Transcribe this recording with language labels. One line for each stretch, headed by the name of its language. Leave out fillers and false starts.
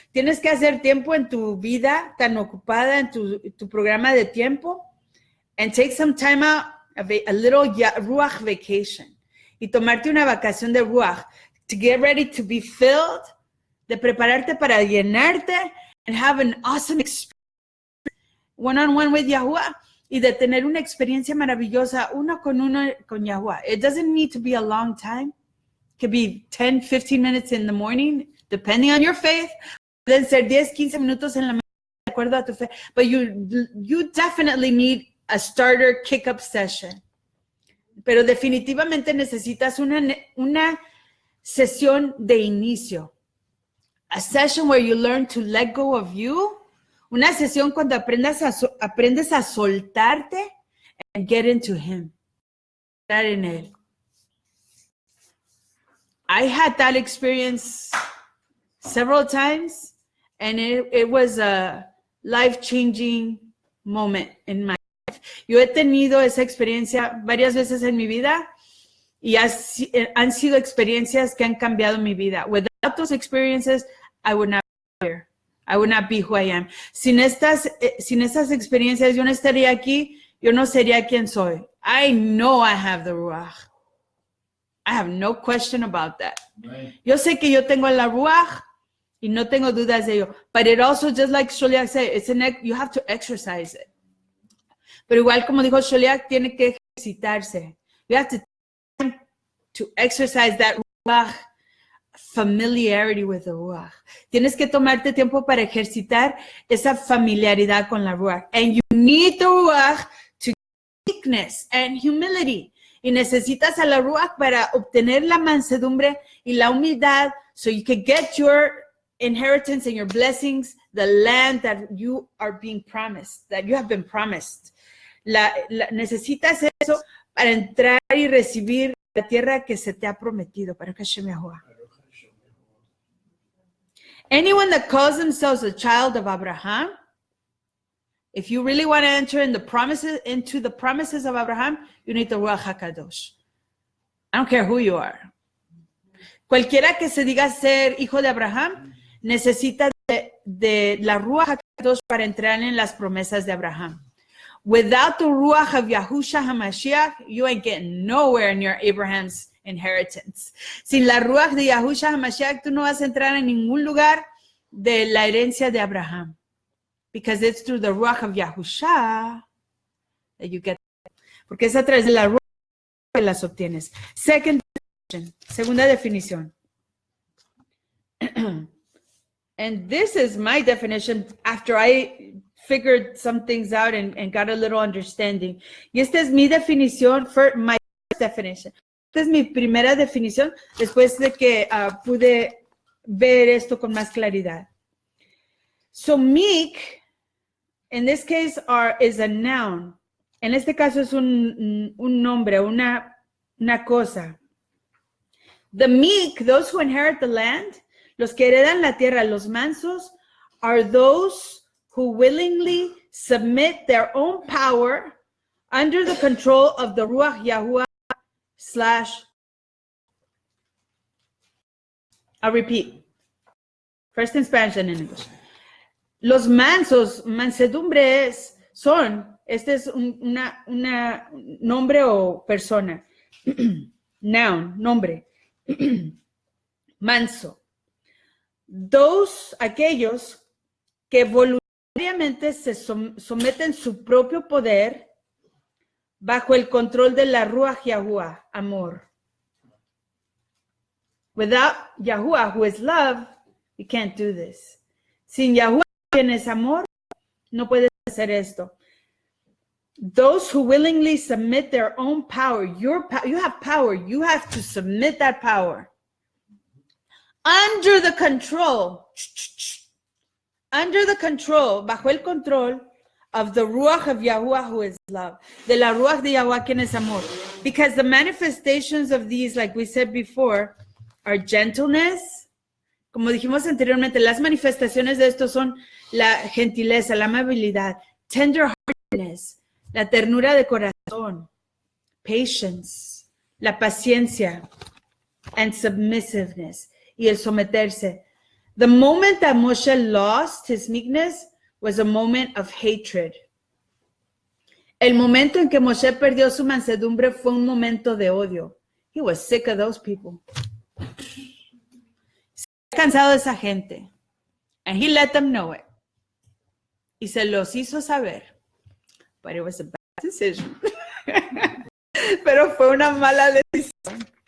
Spanish: Tienes que hacer tiempo en tu vida tan ocupada, en tu programa de tiempo,
English: and take some time out, a little Ruach vacation,
Spanish: y tomarte una vacación de Ruach,
English: to get ready to be filled,
Spanish: de prepararte para llenarte,
English: and have an awesome experience one-on-one with Yahuwah,
Spanish: y de tener una experiencia maravillosa uno con Yahuwah.
English: It doesn't need to be a long time. It could be 10, 15 minutes in the morning, depending on your faith.
Spanish: Pueden ser 10, 15 minutos en la mañana, de acuerdo a tu fe.
English: But you definitely need a starter kick-up session.
Spanish: Pero definitivamente necesitas una sesión de inicio.
English: A session where you learn to let go of you.
Spanish: Una sesión cuando aprendes a soltarte
English: and get into him.
Spanish: Estar en él.
English: I had that experience several times, and it was a life-changing moment in my life.
Spanish: Yo he tenido esa experiencia varias veces en mi vida, y han sido experiencias que han cambiado mi vida.
English: Without those experiences, I would not be here. I would not be who I am.
Spanish: Sin estas experiencias, yo no estaría aquí, yo no sería quien soy.
English: I know I have the Ruach. I have no question about that. Right.
Spanish: Yo sé que yo tengo la Ruach y no tengo dudas de ello.
English: But it also, just like Sholiak said, you have to exercise it.
Spanish: Pero igual como dijo Sholiak, tiene que ejercitarse.
English: You have to exercise that Ruach, familiarity with the Ruach.
Spanish: Tienes que tomarte tiempo para ejercitar esa familiaridad con la Ruach.
English: And you need the Ruach to meekness and humility.
Spanish: Y necesitas a la Ruach para obtener la mansedumbre y la humildad,
English: so you can get your inheritance and your blessings, the land that you are being promised, that you have been promised.
Spanish: Necesitas eso para entrar y recibir la tierra que se te ha prometido. Para que Hashem Yahuwah.
English: Anyone that calls themselves a child of Abraham, if you really want to enter into the promises of Abraham, you need the Ruach HaKadosh. I don't care who you are.
Spanish: Cualquiera que se diga ser hijo de Abraham, necesita de la Ruach HaKadosh para entrar en las promesas de Abraham.
English: Without the Ruach of Yahusha HaMashiach, you ain't getting nowhere near Abraham's inheritance.
Spanish: Sin la Ruach de Yahusha HaMashiach, tú no vas a entrar en ningún lugar de la herencia de Abraham.
English: Because it's through the Ruach of Yahusha that you get.
Spanish: Porque es a través de la Ruach que las obtienes. Segunda definición.
English: And this is my definition after I figured some things out and got a little understanding.
Spanish: Y esta es mi definición,
English: my definition.
Spanish: Esta es mi primera definición después de que pude ver esto con más claridad.
English: So meek, in this case, is a noun.
Spanish: En este caso es un nombre, una cosa.
English: The meek, those who inherit the land,
Spanish: los que heredan la tierra, los mansos,
English: are those who willingly submit their own power under the control of the Ruach Yahuwah / I'll repeat. First in Spanish and in English.
Spanish: Los mansos, mansedumbres son, este es una nombre o persona. Noun, nombre. Manso. Aquellos que voluntariamente se someten su propio poder bajo el control de la Ruach Yahuwah, amor.
English: Without Yahuwah, who is love, you can't do this.
Spanish: Sin Yahuwah, quien es amor, no puedes hacer esto.
English: Those who willingly submit their own power, you have power, you have to submit that power under the control,
Spanish: bajo el control
English: of the Ruach of Yahuwah, who is love,
Spanish: de la Ruach de Yahuwah, quien es amor.
English: Because the manifestations of these, like we said before, are gentleness.
Spanish: Como dijimos anteriormente, las manifestaciones de esto son la gentileza, la amabilidad,
English: tenderheartedness,
Spanish: la ternura de corazón,
English: patience,
Spanish: la paciencia,
English: and submissiveness,
Spanish: y el someterse.
English: The moment that Moshe lost his meekness was a moment of hatred.
Spanish: El momento en que Moshe perdió su mansedumbre fue un momento de odio.
English: He was sick of those people.
Spanish: Cansado de esa gente.
English: And he let them know it.
Spanish: Y se los hizo saber.
English: But it was a bad decision.
Spanish: Pero fue una mala decisión.